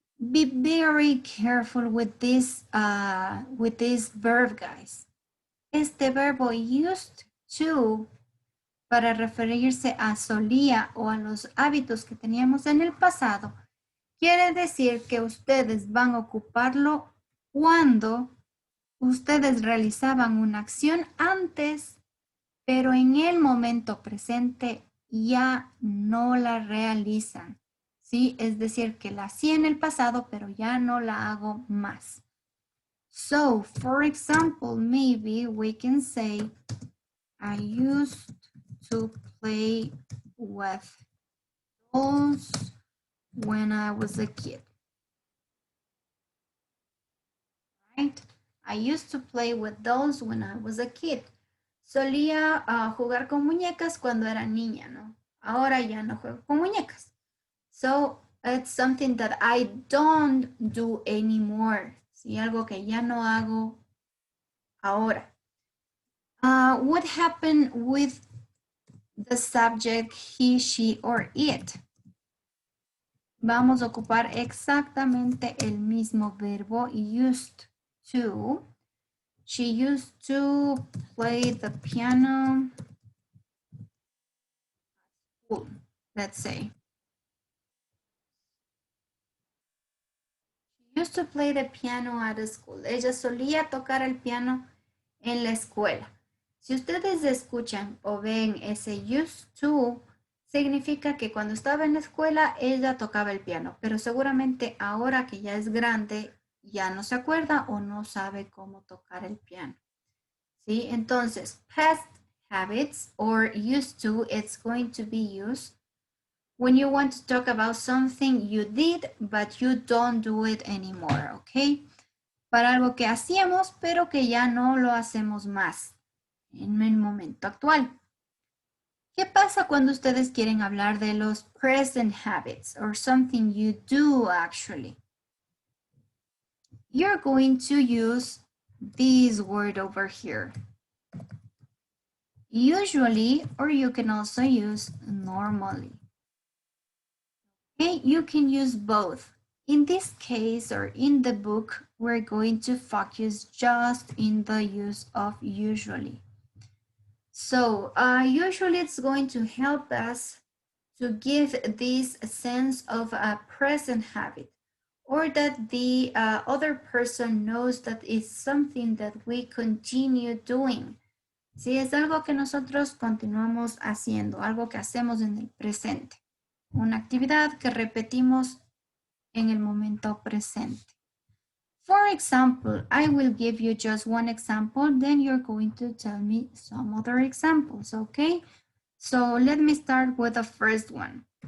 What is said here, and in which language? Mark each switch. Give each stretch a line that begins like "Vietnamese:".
English: Be very careful with this verb, guys.
Spanish: Este verbo used to, para referirse a solía o a los hábitos que teníamos en el pasado, quiere decir que ustedes van a ocuparlo cuando ustedes realizaban una acción antes, pero en el momento presente ya no la realizan. ¿Sí? Es decir, que la hacía en el pasado, pero ya no la hago más.
English: So, for example, maybe we can say, I used to play with dolls when I was a kid. Right? I used to play with dolls when I was a kid.
Spanish: Solía jugar con muñecas cuando era niña, ¿no? Ahora ya no juego con muñecas.
English: So, it's something that I don't do anymore.
Spanish: Sí, algo que ya no hago ahora.
English: What happened with the subject he, she, or it?
Spanish: Vamos a ocupar exactamente el mismo verbo used to.
English: She used to play the piano. Let's say. She used to play the piano at school.
Spanish: Ella solía tocar el piano en la escuela. Si ustedes escuchan o ven ese used to, significa que cuando estaba en la escuela ella tocaba el piano, pero seguramente ahora que ya es grande ya no se acuerda o no sabe cómo tocar el piano. ¿Sí?
English: Entonces, past habits or used to, it's going to be used when you want to talk about something you did but you don't do it anymore, ¿ok?
Spanish: Para algo que hacíamos pero que ya no lo hacemos más en el momento actual. ¿Qué pasa cuando ustedes quieren hablar de los present habits or something you do actually?
English: You're going to use this word over here. Usually, or you can also use normally. Okay, you can use both. In this case, or in the book, we're going to focus just in the use of usually. So usually it's going to help us to give this sense of a present habit, or that the other person knows that it's something that we continue doing.
Spanish: Sí, es algo que nosotros continuamos haciendo, algo que hacemos en el presente. Una actividad que repetimos en el momento presente.
English: For example, I will give you just one example, then you're going to tell me some other examples, okay? So let me start with the first one.